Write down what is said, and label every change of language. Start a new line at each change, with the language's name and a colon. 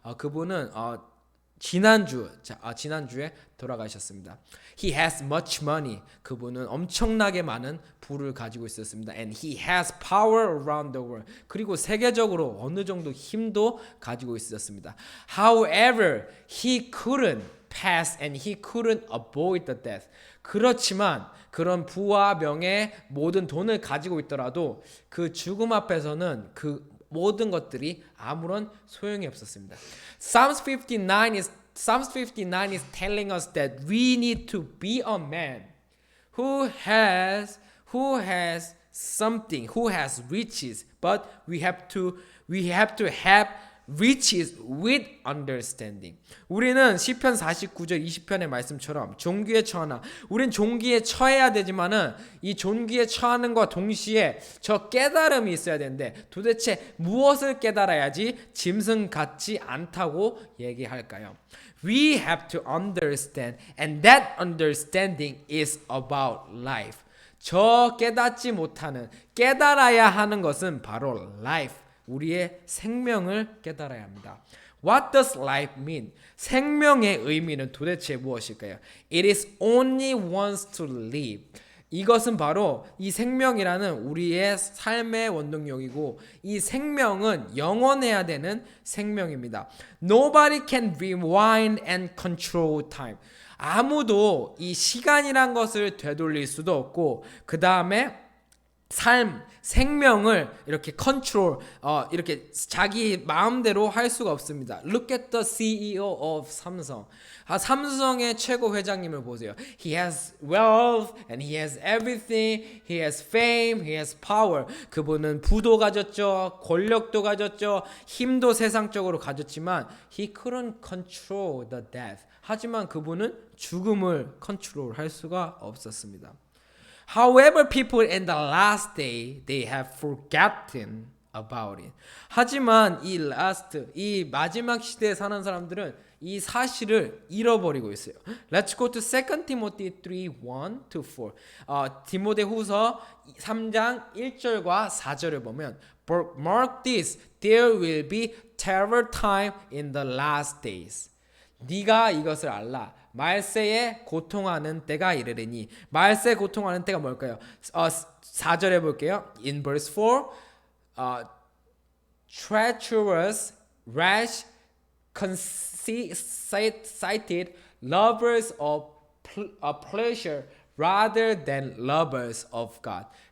Korean: 그분은 지난주에 돌아가셨습니다.
English: He has much money.
Korean: 그분은 엄청나게 많은 부를 가지고 있었습니다.
English: And he has power around the world.
Korean: 그리고 세계적으로 어느 정도 힘도 가지고 있었습니다.
English: However, he couldn't pass and he couldn't avoid the death.
Korean: 그렇지만 그런 부와 명예, 모든 돈을 가지고 있더라도 그 죽음 앞에서는 그 모든 것들이 아무런 소용이 없었습니다.
English: Psalms 59 is telling us that we need to be a man who has something, who has riches, but we have to have riches with understanding.
Korean: 우리는 시편 49절 20편의 말씀처럼 존귀에 처하나 우린 존귀에 처해야 되지만은 이 존귀에 처하는과 동시에 저 깨달음이 있어야 되는데 도대체 무엇을 깨달아야지 짐승 같지 않다고 얘기할까요?
English: We have to understand, and that understanding is about life.
Korean: 저 깨닫지 못하는, 깨달아야 하는 것은 바로 life. 우리의 생명을 깨달아야 합니다.
English: What does life mean?
Korean: 생명의 의미는 도대체 무엇일까요?
English: It is only once to live.
Korean: 이것은 바로 이 생명이라는 우리의 삶의 원동력이고 이 생명은 영원해야 되는 생명입니다.
English: Nobody can rewind and control time.
Korean: 아무도 이 시간이란 것을 되돌릴 수도 없고 그 다음에 생명을 이렇게 컨트롤, 이렇게 자기 마음대로 할 수가 없습니다.
English: Look at the CEO of 삼성.
Korean: 삼성의 최고 회장님을 보세요.
English: He has wealth and he has everything. He has fame, he has power.
Korean: 그분은 부도 가졌죠, 권력도 가졌죠, 힘도 세상적으로 가졌지만
English: he couldn't control the death.
Korean: 하지만 그분은 죽음을 컨트롤할 수가 없었습니다.
English: However, people in the last day, they have forgotten about it.
Korean: 하지만 이 마지막 시대에 사는 사람들은 이 사실을 잃어버리고 있어요.
English: Let's go to 2 Timothy 3:1-4.
Korean: 디모데후서 3장 1절과 4절을 보면
English: But mark this, there will be terrible time in the last days.
Korean: 네가 이것을 알라. 말세에 고통하는 때가 이르리니. 말세에 고통하는 때가 뭘까요? 4절에 볼게요.
English: In verse 4, treacherous, rash, conceited, lovers of pleasure rather than lovers of God.